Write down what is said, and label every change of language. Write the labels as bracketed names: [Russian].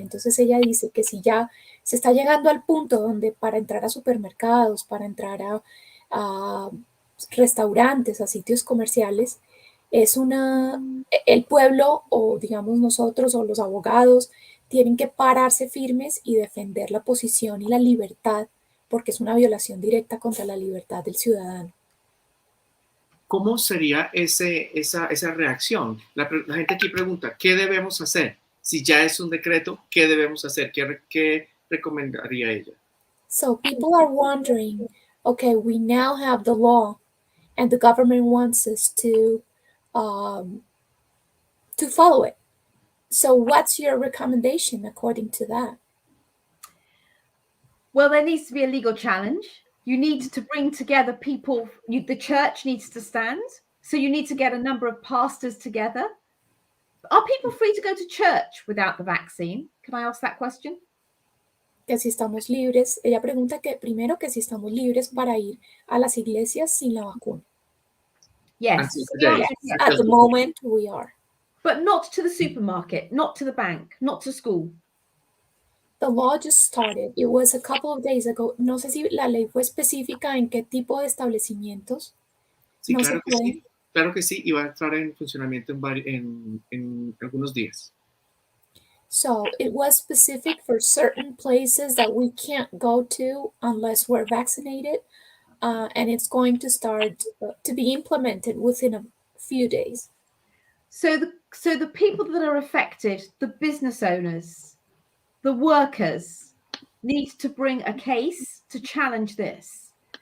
[Spanish] Entonces ella dice que si ya se está llegando al punto donde para entrar a supermercados, para entrar a restaurantes, a sitios comerciales, el pueblo o digamos nosotros o los abogados tienen que pararse firmes y defender la posición y la libertad porque es una violación directa contra la libertad del ciudadano. ¿Cómo sería esa reacción? La gente aquí pregunta, ¿qué debemos hacer? Si ya es un decreto, ¿qué debemos hacer? ¿Qué recomendaría ella? [English] So people are wondering, okay, we now have the law and the government wants us to follow it. So what's your recommendation according to that? Well, there needs to be a legal challenge. You need to bring together people. The church needs to stand. So you need to get a number of pastors together. Are people free to go to church without the vaccine? Can I ask that question? [Spanish] Que si estamos libres, ella pregunta que primero que si estamos libres para ir a las iglesias sin la vacuna. [English] Yes. Yes. At the moment we are. But not to the supermarket, not to the bank, not to school. The law just started. It was a couple of days ago. [Spanish] No sé si la ley fue específica en qué tipo de establecimientos. Sí, no claro que sí. Claro que sí, y va a entrar en funcionamiento en algunos días. [English] So it was specific for certain places that we can't go to unless we're vaccinated, and it's going to start to be implemented within a few days. So the people that are affected, the business owners, the workers, need to bring a case to challenge this.